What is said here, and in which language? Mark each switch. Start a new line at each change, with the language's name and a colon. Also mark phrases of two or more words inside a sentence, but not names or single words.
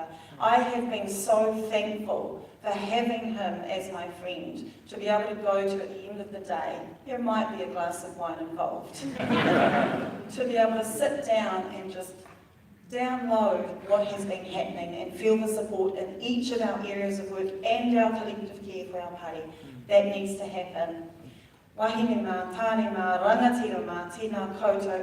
English: I have been so thankful for having him as my friend, to be able to go to at the end of the day, there might be a glass of wine involved, to be able to sit down and just download what has been happening and feel the support in each of our areas of work and our collective care for our party. That needs to happen.
Māori: Wahine mā, tāne mā, rangatira mā, tēnā koutou.